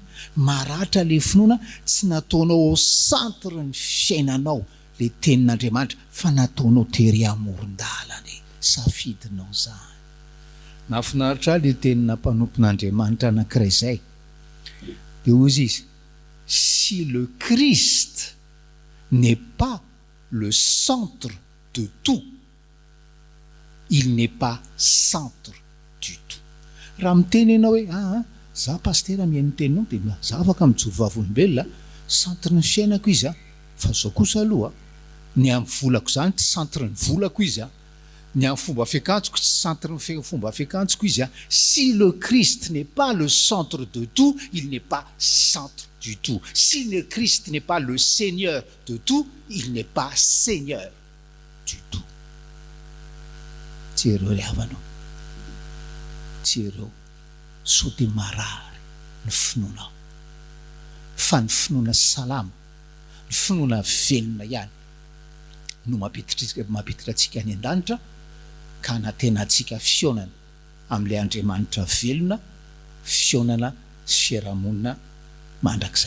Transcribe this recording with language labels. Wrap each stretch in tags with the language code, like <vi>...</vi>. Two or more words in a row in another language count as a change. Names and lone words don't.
<mg>Maratra le finoana tsy nataonao ao centre ny fiainanao le tenin'Andriamanitra, fa nataonao tery amoron-dalana. Safidinao zany. Nafinaritra le tenina mpanompon'Andriamanitra anankiray zay. Dia hozy izy:</mg> <fr>si le Christ n'est pas le centre de tout, il n'est pas centre du tout.</fr> <mg>Raha miteny ianao hoe za pasteur mihaino teninao dia za afaka mijoro vavolombelona, centre ny fiainako izy fa zao kosa aloha ny amin'ny volako zany tsy centre ny volako izy ny amin'ny fomba fiakanjoko tsy centre ny fomba fiakanjoko izy</mg> <fr>Si le Christ n'est pas le centre de tout, il n'est pas centre du tout. Si le Christ n'est pas le Seigneur de tout, il n'est pas Seigneur du tout.</fr> <mg>Tsy ireo ry havanao, tsy ireo sao dia marary ny finoanao, fa ny finoana salama, ny finoana velona ihany no mampiditra antsika any an-danitra, ka anantena antsika fionana amin'ilay Andriamanitra velona, fionana sy fiarahamonina mandrakizay.</mg>